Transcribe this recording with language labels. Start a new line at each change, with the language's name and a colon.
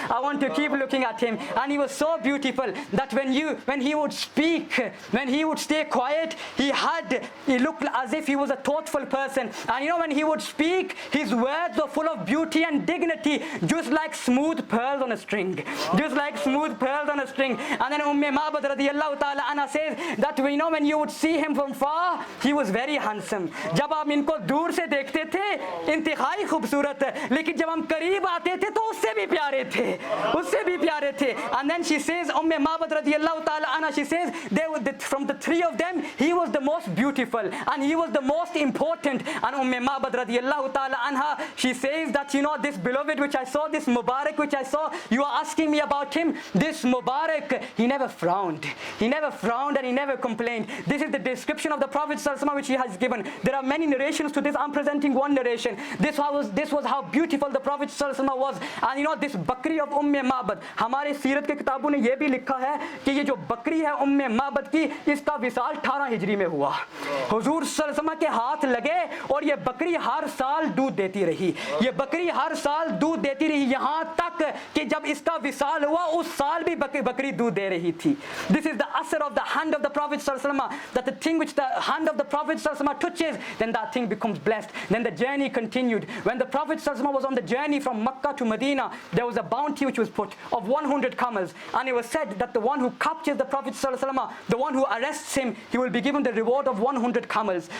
English: I want to keep looking at him. And he was so beautiful that when he would speak, when he would stay quiet, he looked as if he was a thoughtful person. And when he would speak, his words were full of beauty and dignity, just like smooth pearls on a string. Just like smooth pearls on a string. And then Ma'bad radiyallahu ta'ala anha says that when you would see him from far, he was very handsome.
Hindi: जब आप इनको दूर से देखते थे इंतहाई खूबसूरत, लेकिन जब हम करीब आते थे तो उससे भी प्यारे थे, उससे भी प्यारे थे.
English: And then she says, Ma'bad radiyallahu ta'ala anha, she says, from the three of them, he was the most beautiful and he was the most important. And Ma'bad radiyallahu ta'ala anha, she says that, you know, this beloved which I saw, this Mubarak which I saw, you are asking me about him. This Mubarak, he never frowned. He never frowned and he never complained. This is the description of the Prophet ﷺ which he has given. There are many narrations to this. I'm presenting one narration. This was how beautiful the Prophet ﷺ was. And you know, this Bakri of Ma'bad,
Hindi: हमारे सीरत के किताबों ने ये भी लिखा है कि ये जो बकरी है Ma'bad की, इसका विसाल 18 हिजरी में हुआ. हुजूर सल्लल्लाहु के हाथ लगे और ये बकरी हर साल दूध देती रही. ये बकरी हर साल दूध देती रही, यहाँ तक कि जब इसका विसाल हुआ उस साल भी बकरी दूध दे रही थी.
English: This is the asr of the hand of the Prophet ﷺ, that the thing which the hand of the Prophet ﷺ touches, then that thing becomes blessed. Then the journey continued. When the Prophet ﷺ was on the journey from Makkah to Medina, there was a bounty which was put of 100 camels, and it was said that the one who captures the Prophet ﷺ, the one who arrests him, he will be given the reward of 100 camels.